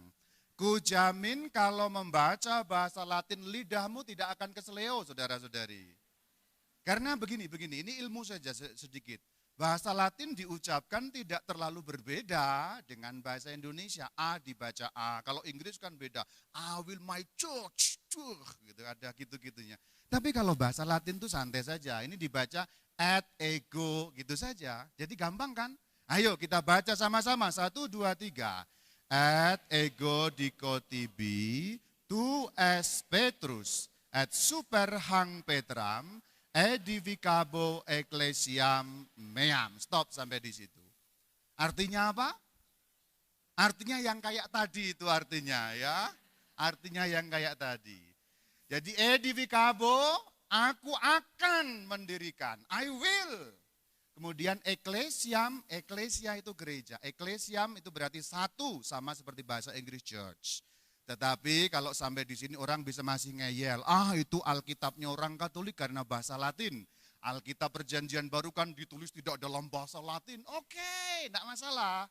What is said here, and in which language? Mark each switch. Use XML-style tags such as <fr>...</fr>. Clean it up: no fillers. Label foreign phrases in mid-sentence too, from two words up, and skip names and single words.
<id>Kujamin kalau membaca bahasa Latin lidahmu tidak akan keseleo saudara-saudari. Karena begini, ini ilmu saja sedikit. Bahasa Latin diucapkan tidak terlalu berbeda dengan bahasa Indonesia. A dibaca A. Kalau Inggris kan beda.</id> <en>I will my church.</en> <id>Gitu, ada gitu-gitunya. Tapi kalau bahasa Latin itu santai saja. Ini dibaca</id> <la>et ego</la> <id>gitu saja. Jadi gampang kan? Ayo kita baca sama-sama. 1, 2, 3.</id> <la>Et ego dicotibi tu es Petrus et super hang Petram edificabo ecclesiam meam.</la> <id>Stop sampai di situ. Artinya apa? Artinya yang kayak tadi itu artinya ya. Artinya yang kayak tadi. Jadi edificabo, aku akan mendirikan.</id> <en>I will.</en> <id>Kemudian ecclesiam, ecclesia itu gereja. Ecclesiam itu berarti satu, sama seperti bahasa Inggris church. Tetapi kalau sampai di sini orang bisa masih ngeyel, itu Alkitabnya orang Katolik karena bahasa Latin. Alkitab Perjanjian Baru kan ditulis tidak dalam bahasa Latin. Oke, enggak masalah.</id>